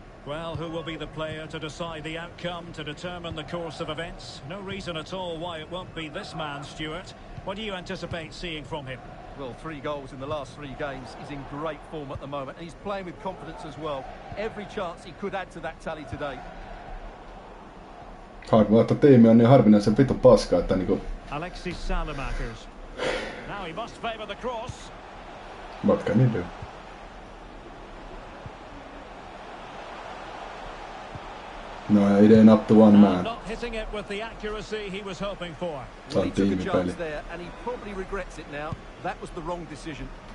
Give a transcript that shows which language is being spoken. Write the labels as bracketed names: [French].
[English] Well, who will be the player to decide the outcome, to determine the course of events? No reason at all why it won't be this man, Stuart. What do you anticipate seeing from him? Well, 3 goals in the last 3 games. He's in great form at the moment, and he's playing with confidence as well. Every chance he could add to that tally today. [Finnish] Harvoin, tiimi on niin harvinaisen vittu paska, että niinku... [English] Alexis Salamakers. Now he must favour the cross. What can he do? No, it ain't up to one man. Not hitting it with the accuracy he was hoping for. Well, he took a chance there, and he probably regrets it now. That was the wrong decision.